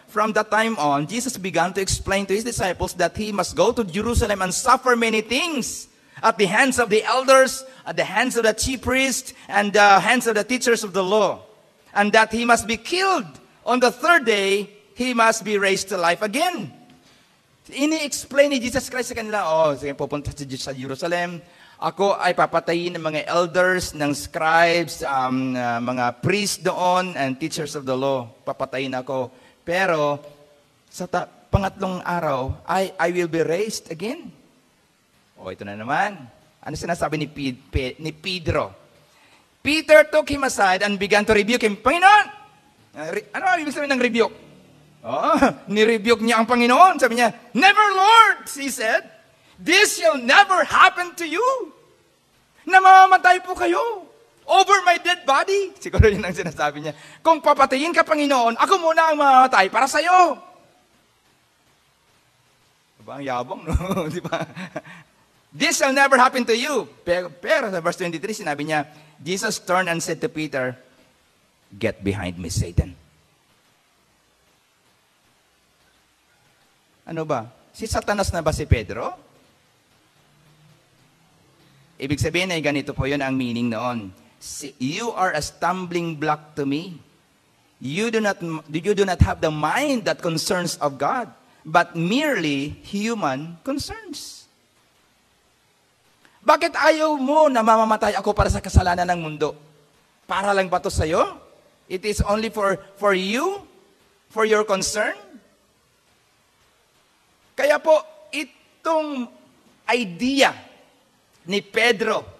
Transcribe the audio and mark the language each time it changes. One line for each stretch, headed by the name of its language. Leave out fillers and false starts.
English: From that time on, Jesus began to explain to his disciples that he must go to Jerusalem and suffer many things at the hands of the elders, at the hands of the chief priests, and the hands of the teachers of the law. And that he must be killed. On the third day, he must be raised to life again.
Filipino: Ini-explain ni Jesus Christ sa kanila, sige, pupunta sa Jerusalem. Ako ay papatayin ng mga elders, ng scribes, mga priests doon,
English: and teachers of the law.
Filipino: Papatayin ako. Pero sa pangatlong araw,
English: I will be raised again.
Filipino: Ito na naman. Ano sinasabi ni Pedro?
English: Peter took him aside and began to rebuke him.
Filipino: Panginoon! Ano ang ibig sabihin ng rebuke? Ni-rebuke niya ang Panginoon.
English: Sabi niya, "Never, Lord," he said. "This shall never happen to you.
Filipino: Namamatay po kayo
English: over my dead body."
Filipino: Siguro yun ang sinasabi niya. Kung papatayin ka, Panginoon, ako muna ang mamamatay para sa'yo. Diba? Ang yabang, no? Diba?
English: "This shall never happen to you."
Filipino: Pero sa verse 23, sinabi niya,
English: Jesus turned and said to Peter, "Get behind me, Satan."
Filipino: Ano ba? Si Satanas na ba si Pedro? Ibig sabihin ay ganito po yun ang meaning noon.
English: You are a stumbling block to me. You do not have the mind that concerns of God, but merely human concerns.
Filipino: Bakit ayaw mo na mamamatay ako para sa kasalanan ng mundo? Para lang ba ito sa'yo?
English: It is only for you? For your concern?
Filipino: Kaya po, itong idea ni Pedro